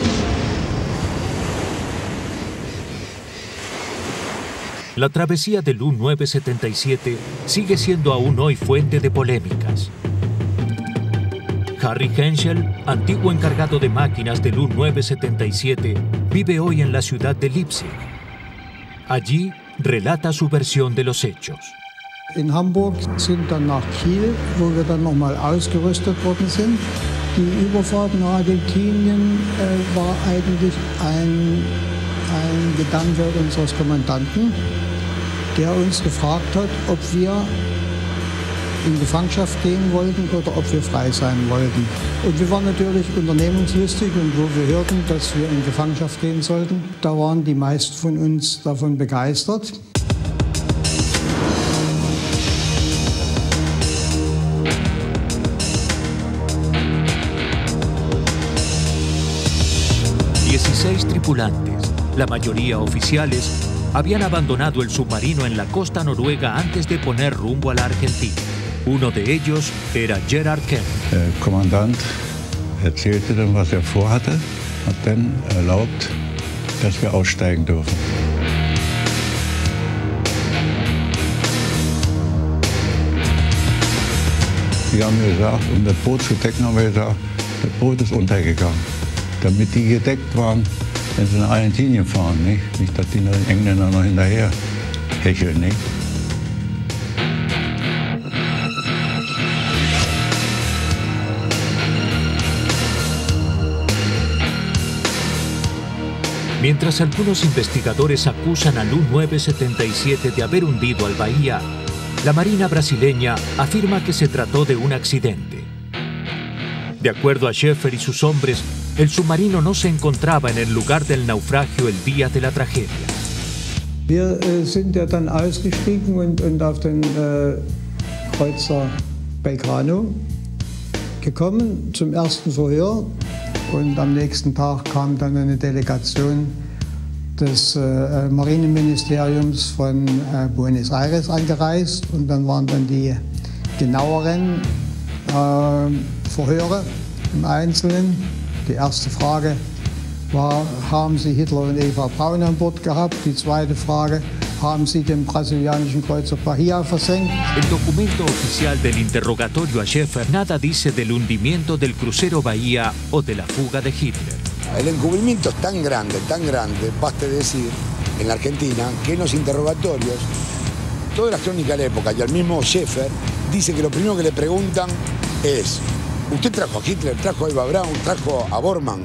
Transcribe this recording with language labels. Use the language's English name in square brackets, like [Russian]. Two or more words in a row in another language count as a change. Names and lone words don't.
[Spanish] La travesía del U-977 sigue siendo aún hoy fuente de polémicas. Harry Henschel, antiguo encargado de máquinas del U-977, vive hoy en la ciudad de Leipzig. Allí relata su versión de los hechos. [German] In Hamburg sind dann nach Kiel, wo wir dann nochmal ausgerüstet worden sind. Die Überfahrt nach Argentinien war eigentlich ein Gedanke unseres Kommandanten, der uns gefragt hat, ob wir in Gefangenschaft gehen wollten oder ob wir frei sein wollten. Und wir waren natürlich unternehmungslustig und wo wir hörten, dass wir in Gefangenschaft gehen sollten, da waren die meisten von uns davon begeistert. [Spanish] Tripulantes, la mayoría oficiales, habían abandonado el submarino en la costa noruega antes de poner rumbo a la Argentina. Uno de ellos era Gerhard Kemp. [German] Der Kommandant erzählte dann, was vorhatte, hat dann erlaubt, dass wir aussteigen dürfen. Die haben gesagt, um das Boot zu decken, haben wir gesagt, das Boot ist untergegangen. Damit die gedeckt waren, wenn sie nach Argentinien fahren, nicht, dass die Engländer noch hinterher hecheln, nicht? [Spanish] Mientras algunos investigadores acusan al U-977 de haber hundido al Bahía, la Marina brasileña afirma que se trató de un accidente. De acuerdo a Schäfer y sus hombres, el submarino no se encontraba en el lugar del naufragio el día de la tragedia. [German] Wir sind ja dann ausgestiegen und auf den Kreuzer Belgrano gekommen zum ersten Verhör. Und am nächsten Tag kam dann eine Delegation des Marineministeriums von Buenos Aires angereist. Und dann waren dann die genaueren Verhöre im Einzelnen. Die erste Frage war, haben Sie Hitler und Eva Braun an Bord gehabt? Die zweite Frage, haben Sie den brasilianischen Kreuzer Bahía versenkt? [Spanish] El documento oficial del interrogatorio a Schäfer nada dice del hundimiento del crucero Bahía o de la fuga de Hitler. El encubrimiento es tan grande, basta decir, en la Argentina, que en los interrogatorios, toda la crónica de la época y el mismo Schäfer dice que lo primero que le preguntan es: ¿usted trajo a Hitler, trajo a Eva Braun, trajo a Bormann?